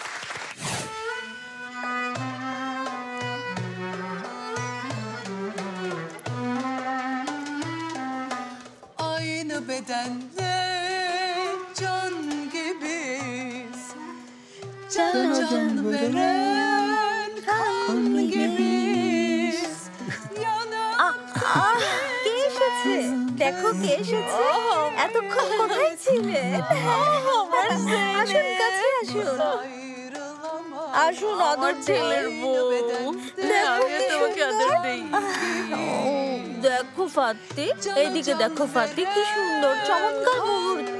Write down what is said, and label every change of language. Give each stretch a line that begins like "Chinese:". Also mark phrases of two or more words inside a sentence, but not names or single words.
Turkish: Aynı bedende can gibiyiz. Can can veren kan gibiyiz.
Bangla: কে এসেছে? দেখো কে এসেছে। এতক্ষণ কোথায় ছিলে? আসুন, কাছে আসুন। আসুন, আদর ছেলের বউ। দেখো ফাতি, এইদিকে দেখো ফাতি, কি সুন্দর চমৎকার মুহূর্ত।